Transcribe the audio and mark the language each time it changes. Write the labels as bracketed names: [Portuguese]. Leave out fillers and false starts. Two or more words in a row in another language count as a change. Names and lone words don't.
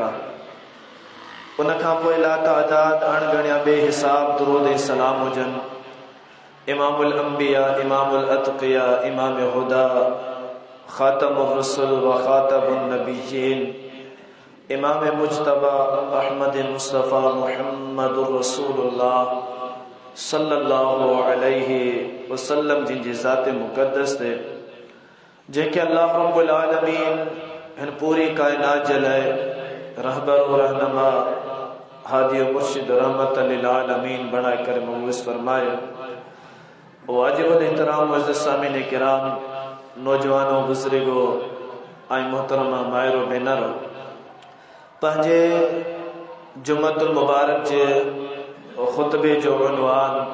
[Sindhi] उन खां पोइ ला तादाद अणगणिया बेहिसाब दुरूद सलाम हुजन [Arabic] إمام الأنبياء إمام أتقياء إمام الهدى خاتم الرسل و خاتم النبيين إمام المجتبى أحمد مصطفى محمد رسول الله صلى الله عليه وسلم [Sindhi] जिनजी ज़ात मुक़द्दस ते जेके [Arabic] الله رب العالمين [Sindhi] हिन पूरी कायनात जे लाइ रहबर रहनमा हादी मुर्शिद [Arabic] رحمة للعالمين [Sindhi] बना कर मबूस फरमाए। वाजिब एहतराम वज़ सामिन किराम, नौजवानों, बुजुर्गो आई मोहतरमा मायरो बेनरो, पंहिंजे [Arabic] الجمعة المباركة [Sindhi] जे खुतबे जो उनवान